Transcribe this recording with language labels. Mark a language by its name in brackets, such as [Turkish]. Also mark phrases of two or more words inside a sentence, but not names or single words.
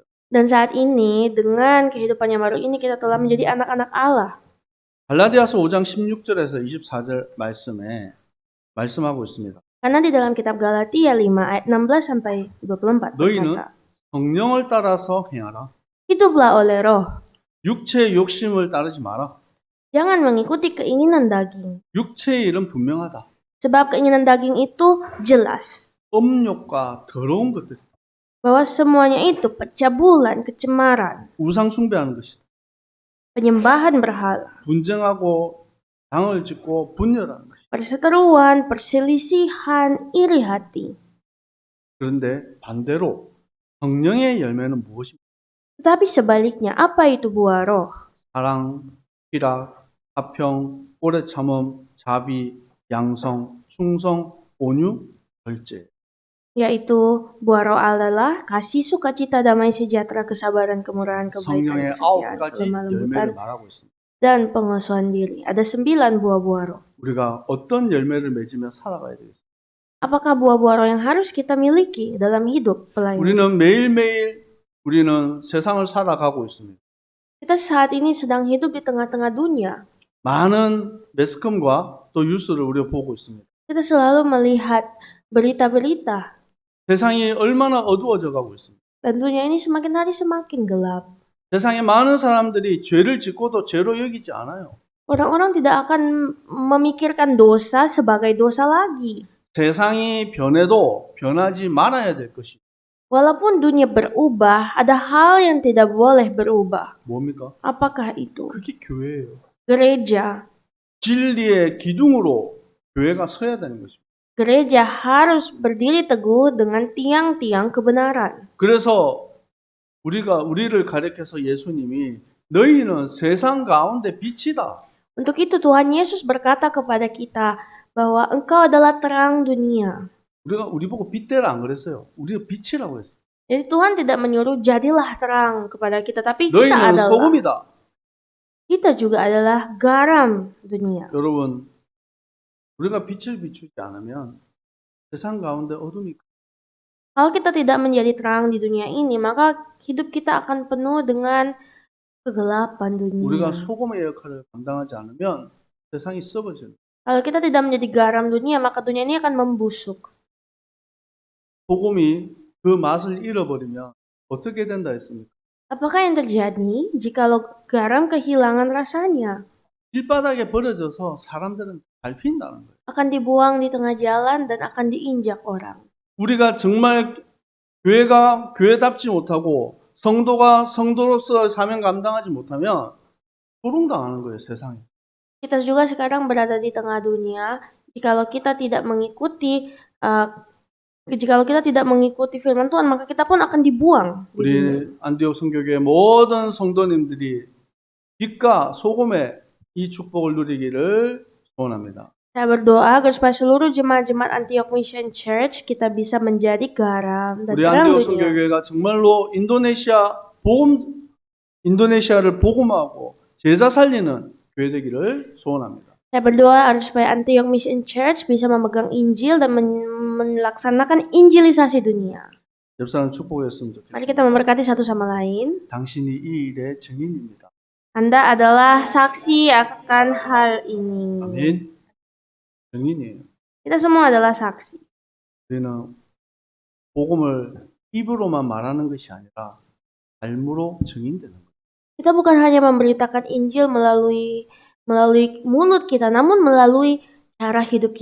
[Indonesian] Dan saat ini dengan kehidupan yang baru ini kita telah menjadi anak-anak Allah. [Korean] 갈라디아서 5장 16절에서 24절 말씀에 말씀하고 있습니다. [Indonesian] Karena di dalam kitab Galatia 5 ayat 16 sampai 24 [Korean] 너희는 [Indonesian] berkata, [Korean] 성령을 따라서 행하라. [Indonesian] hiduplah oleh roh. [Korean] 육체의 욕심을 따르지 마라. [Indonesian] Jangan mengikuti keinginan daging. [Korean] 육체의 일은 분명하다. [Indonesian] Sebab keinginan daging itu jelas. [Korean] 음욕과 더러운 것들, [Indonesian] Bahwa semuanya itu pencabulan, kecemaran, [Korean] 우상 숭배하는 것이다. [Indonesian] penyembahan berhala, [Korean] 분쟁하고 당을 짓고 분열하는 것이다. [Indonesian] perseteruan, perselisihan, iri hati. [Korean] 그런데 반대로 성령의 열매는 무엇입니까? [Indonesian] Tetapi sebaliknya, apa itu buah roh? [Korean] 사랑, 희락, 화평, 오래 참음, 자비, 양성, 충성, 온유, 절제. [Indonesian] Yaitu buah roh adalah kasih, sukacita, damai sejahtera, kesabaran, kemurahan, [Korean] 성령의 [Indonesian] kebaikan, [Korean] 아홉 [Indonesian] kesetiaan, [Korean] 가지 [Indonesian] kelemah lembutan, [Korean] 열매를 말하고 있습니다. [Indonesian] dan pengesuhan diri. Ada 9 buah-buah roh. [Korean] 우리가 어떤 열매를 맺으며 살아가야 되겠습니까? [Indonesian] Apakah buah-buah roh yang harus kita miliki dalam hidup pelayanan? [Korean] 우리는 매일매일 우리는 세상을 살아가고 있습니다. [Indonesian] Kita saat ini sedang hidup di tengah-tengah dunia. [Korean] 많은 매스컴과 또 뉴스를 우리가 보고 있습니다. [Indonesian] Kita selalu melihat berita-berita. [Korean] 세상이 얼마나 어두워져 가고 있습니다. [Indonesian] Dan dunia ini semakin hari semakin gelap. [Korean] 세상에 많은 사람들이 죄를 짓고도 죄로 여기지 않아요. [Indonesian] Orang-orang tidak akan memikirkan dosa sebagai dosa lagi. [Korean] 세상이 변해도 변하지 말아야 될 것이 [Indonesian] Walaupun dunia berubah, ada hal yang tidak boleh berubah. [Korean] 뭡니까? [Indonesian] Apakah itu? [Korean] 그게 교회예요. [Indonesian] Gereja. [Korean] 진리의 기둥으로 교회가 서야 되는 것입니다. [Indonesian] Gereja harus berdiri teguh dengan tiang-tiang kebenaran. [Korean] 그래서 우리를 가리켜서 예수님이 너희는 세상 가운데 빛이다. [Indonesian] Untuk itu Tuhan Yesus berkata kepada kita bahwa engkau adalah terang dunia. [Korean] 우리 보고 빛대라 안 그랬어요. 우리가 빛이라고 했어요. [Indonesian] Jadi Tuhan tidak menyuruh jadilah terang kepada kita, tapi kita [Korean] 너희는 [Indonesian] adalah. [Korean] 소금이다. [Indonesian] Kita juga adalah garam dunia. [Korean] 여러분, 우리가 빛을 비추지 않으면 세상 가운데 어둠이 [Indonesian] Kalau kita tidak menjadi terang di dunia ini, maka hidup kita akan penuh dengan kegelapan [Korean] 우리가 [Indonesian] dunia. [Korean] 소금의 역할을 감당하지 않으면 세상이 썩어지는. [Indonesian] Kalau kita tidak menjadi garam dunia, maka dunia ini akan membusuk. [Korean] 소금이 그 맛을 잃어버리면 어떻게 된다 했습니까? [Indonesian] Apakah yang terjadi jikalau garam kehilangan rasanya? [Korean] 길바닥에 버려져서 사람들은 밟힌다는 거예요. [Indonesian] Akan dibuang di tengah jalan dan akan diinjak orang. [Korean] 우리가 정말 교회가 교회답지 못하고 성도가 성도로서 사명 감당하지 못하면 조롱당하는 거예요, 세상에. [Indonesian] Kita juga sekarang berada di tengah dunia. Jikalau kita tidak mengikuti firman Tuhan, maka kita pun akan dibuang di dunia. [Korean] 우리 안디옥 성교교회 모든 성도님들이 빛과 소금의 이 축복을 누리기를 소원합니다. [Indonesian] Saya berdoa agar supaya seluruh jemaat-jemaat Antioch Mission Church kita bisa menjadi garam dan [Korean] 우리 [Indonesian] terang [Korean] 안디옥 [Indonesian] dunia. [Korean] 성교교회가 정말로 인도네시아를 복음하고 제자 살리는 교회 되기를 소원합니다. [Indonesian] Saya berdoa agar supaya Antioch Mission Church bisa memegang Injil dan melaksanakan injilisasi dunia. [Korean] 옆 사람 축복했으면 [Indonesian] Mari [Korean] 좋겠습니다. [Indonesian] kita memberkati satu sama lain. [Korean] 당신이 이 일의 증인입니다. [Indonesian] Anda adalah saksi akan hal ini. [Korean] 아멘. 증인이에요. [Indonesian] Kita semua adalah saksi. [Korean] 우리는 복음을 입으로만 말하는 것이 아니라 삶으로 증인되는 거예요. [Indonesian] Kita bukan hanya memberitakan Injil melalui mulut kita, namun melalui cara hidup kita.